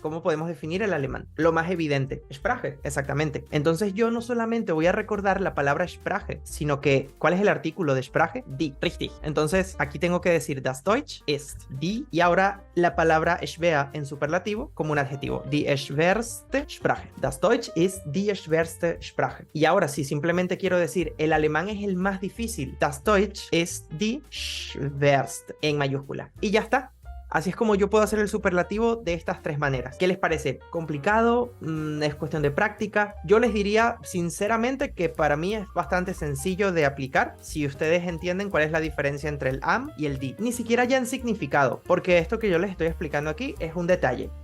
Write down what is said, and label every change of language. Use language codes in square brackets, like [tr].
[es] ¿Cómo podemos definir el alemán? Lo más evidente. Sprache, exactamente. Entonces yo no solamente voy a recordar la palabra Sprache, sino que, ¿cuál es el artículo de Sprache? Die, richtig. Entonces, aquí tengo que decir [de] das Deutsch ist die, [es] y ahora la palabra schwer en superlativo como un adjetivo. [de] Die schwerste Sprache. Das Deutsch ist die schwerste Sprache. [es] Y ahora, si simplemente quiero decir el alemán es el más difícil, [de] das Deutsch ist die schwerste [es] en mayúscula. Y ya está. Así es como yo puedo hacer el superlativo de estas tres maneras. ¿Qué les parece? ¿Complicado? ¿Es cuestión de práctica? Yo les diría sinceramente que para mí es bastante sencillo de aplicar si ustedes entienden cuál es la diferencia entre el am y el die. Ni siquiera ya en significado, porque esto que yo les estoy explicando aquí es un detalle.